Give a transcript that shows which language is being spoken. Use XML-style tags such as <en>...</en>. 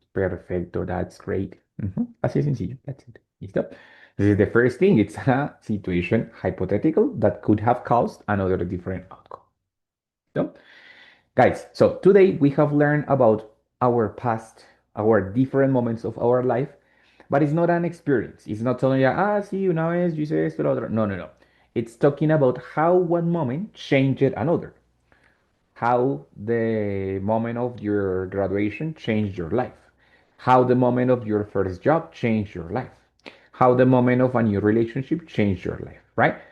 <es>Perfecto,</es> <en>that's great.</en> <es>Así de sencillo.</es> <en>That's it.</en> <es>¿Listo?</es> <en>This is the first thing. It's a situation hypothetical that could have caused another different outcome. So, guys, so today we have learned about our past, our different moments of our life, but it's not an experience. It's not telling you,</en> <es>sí, una vez yo hice esto, lo otro. No, no, no.</es> <en>It's talking about how one moment changed another, how the moment of your graduation changed your life, how the moment of your first job changed your life, how the moment of a new relationship changed your life, right?</en>